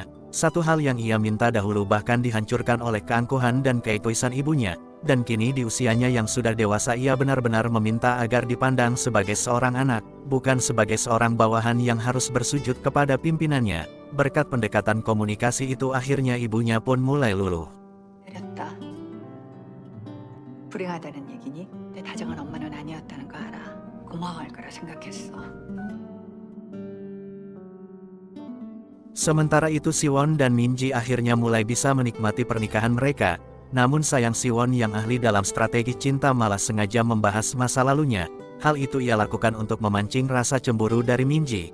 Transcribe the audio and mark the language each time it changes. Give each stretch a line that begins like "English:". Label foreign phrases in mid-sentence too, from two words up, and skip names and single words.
Indonesian: Satu hal yang ia minta dahulu bahkan dihancurkan oleh keangkuhan dan keegoisan ibunya. Dan kini di usianya yang sudah dewasa ia benar-benar meminta agar dipandang sebagai seorang anak, bukan sebagai seorang bawahan yang harus bersujud kepada pimpinannya. Berkat pendekatan komunikasi itu akhirnya ibunya pun mulai luluh.
Korean: 내렸다. 불행하다는 얘기니? 내 다정한 엄마는 아니었다는 거 알아. 고마워할 거라 생각했어.
Indonesian: Sementara itu Siwon dan Minji akhirnya mulai bisa menikmati pernikahan mereka. Namun sayang Siwon yang ahli dalam strategi cinta malah sengaja membahas masa lalunya. Hal itu ia lakukan untuk memancing rasa cemburu dari Minji.